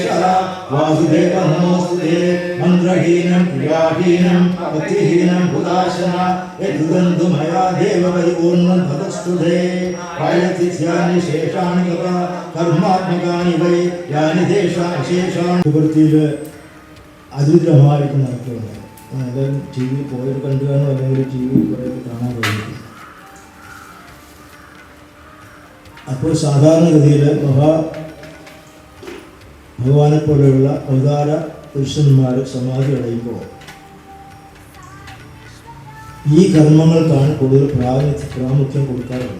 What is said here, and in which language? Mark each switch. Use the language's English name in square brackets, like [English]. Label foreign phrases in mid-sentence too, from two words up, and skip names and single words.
[Sanskrit] वासुदेव नमोस्तुते मन्त्रहीनं क्रियाहीनं भक्तिहीनं हुदाशन यदुदन्तु मया देव परिपूर्णं भवस्तुते प्रायतिथ्यानि शेषाणि तव कर्मात्मकानि वै यानि तेषां शेषाणि [Malayalam] പ്രവൃത്തിയിൽ അതിരുദ്രമായിട്ട് നടത്തുന്നത് എല്ലാവരും ടി വി പോയിട്ട് കണ്ടു കാണും അല്ലെങ്കിൽ ടി വി കുറേ കാണാൻ കഴിയും. അപ്പോൾ സാധാരണഗതിയിൽ ഭഗവാനെ പോലെയുള്ള അവതാര പുരുഷന്മാർ സമാധി അടയുമ്പോൾ ഈ കർമ്മങ്ങൾക്കാണ് കൂടുതൽ പ്രാമുഖ്യം കൊടുക്കാറുള്ളത്.